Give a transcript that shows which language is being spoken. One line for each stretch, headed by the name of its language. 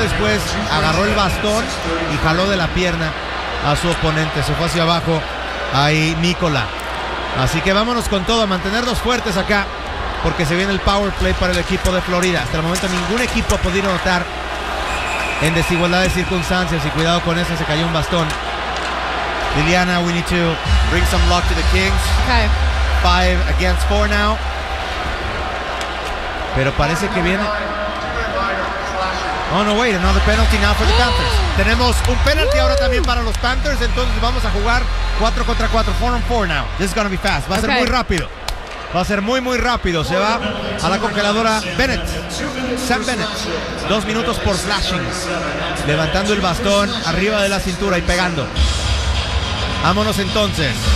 Spanish: Después agarró el bastón y jaló de la pierna a su oponente. Se fue hacia abajo ahí Nicola. Así que vámonos con todo, a mantenernos fuertes acá, porque se viene el power play para el equipo de Florida. Hasta el momento ningún equipo ha podido anotar en desigualdad de circunstancias. Y cuidado con eso, se cayó un bastón.
English: Liliana, we need to bring some luck to the Kings. Okay. 5-4 now.
Spanish: Pero parece que viene.
English: Oh no, wait, another penalty now for the Panthers.
Spanish: Tenemos un penalty ahora también para los Panthers. Entonces vamos a jugar 4 contra 4,
English: 4-on-4 now. This is gonna be fast.
Spanish: Va a ser muy rápido. Va a ser muy, muy rápido. Se va a la congeladora Bennett. Sam Bennett. 2 minutos por slashing. Levantando el bastón arriba de la cintura y pegando. Vámonos entonces.